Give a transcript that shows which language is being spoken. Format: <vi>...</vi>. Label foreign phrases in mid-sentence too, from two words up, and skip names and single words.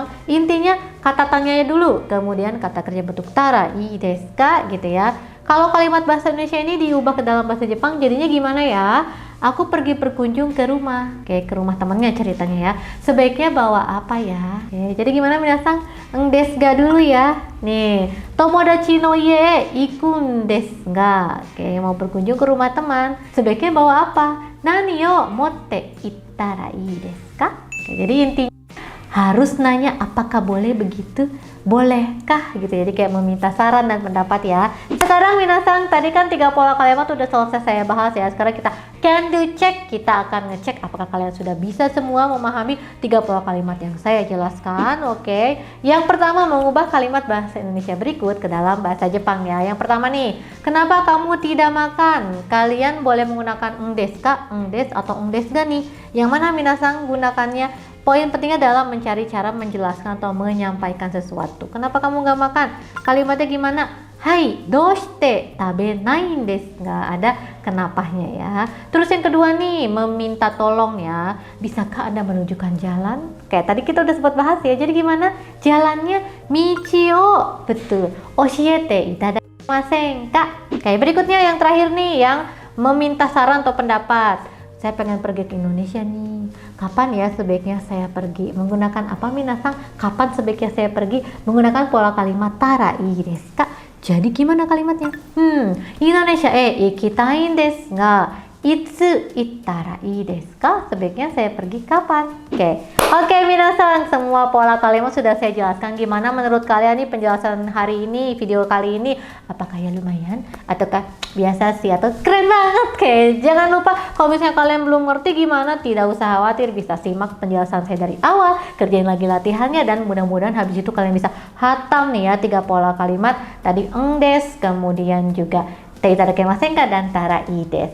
<id>Intinya kata tanyanya dulu, kemudian kata kerja bentuk</id> <ja>たらいいですか</ja> <id>gitu ya. Kalau kalimat bahasa Indonesia ini diubah ke dalam bahasa Jepang jadinya gimana ya? Aku pergi berkunjung ke rumah, kayak ke rumah temannya ceritanya ya. Sebaiknya bawa apa ya? Oke, jadi gimana minasang?</id> <ja>んですが</ja> <id>dulu ya. Nih,</id> <ja>友達の家行くんですが.</ja> <id>Oke, mau berkunjung ke rumah teman. Sebaiknya bawa apa?</id> <ja>何を持って行ったらいいですか?</ja> <id>Oke, jadi intinya harus nanya apakah boleh begitu, bolehkah gitu. Jadi kayak meminta saran dan pendapat ya. Sekarang minasang, tadi kan 3 pola kalimat udah selesai saya bahas ya. Sekarang kita</id> <en>can do check,</en> <id>kita akan ngecek apakah kalian sudah bisa semua memahami 3 pola kalimat yang saya jelaskan. Oke, yang pertama mengubah kalimat bahasa Indonesia berikut ke dalam bahasa Jepang ya. Yang pertama nih, kenapa kamu tidak makan? Kalian boleh menggunakan</id> <ja>んですか, んです</ja> <id>atau</id> <ja>んですが</ja> <id>nih. Yang mana minasang gunakannya? Poin pentingnya adalah mencari cara menjelaskan atau menyampaikan sesuatu. Kenapa kamu nggak makan? Kalimatnya gimana? Hai,</id> <ja>どうして食べないです?</ja> <id>Nggak ada kenapanya ya. Terus yang kedua nih, meminta tolong ya. Bisakah Anda menunjukkan jalan? Kayak tadi kita udah sempat bahas ya. Jadi gimana? Jalannya michio. Betul.</id> <ja>教えていただきませんか?</ja> <id>Kayak berikutnya yang terakhir nih, yang meminta saran atau pendapat. Saya pengen pergi ke Indonesia nih. Kapan ya sebaiknya saya pergi? Menggunakan apa minasang? Kapan sebaiknya saya pergi? Menggunakan pola kalimat</id> <ja>たらいいですか.</ja> <id>Jadi gimana kalimatnya?</id> <ja>インドネシア行きたいんですが. いつ行ったらいいですか?</ja> <id>Sebaiknya saya pergi kapan? Oke, minasang, semua pola kalimat sudah saya jelaskan. Gimana menurut kalian nih penjelasan hari ini, video kali ini? Apakah ya lumayan? Ataukah biasa sih? Atau keren banget? Oke, jangan lupa kalau misalnya kalian belum ngerti gimana, tidak usah khawatir, bisa simak penjelasan saya dari awal, kerjain lagi latihannya, dan mudah-mudahan habis itu kalian bisa hatam nih ya 3 pola kalimat tadi</id> <ja>んです,</ja> <id>kemudian juga</id> <ja>いただきませんか</ja> <id>dan</id> <ja>たらいいです.</ja>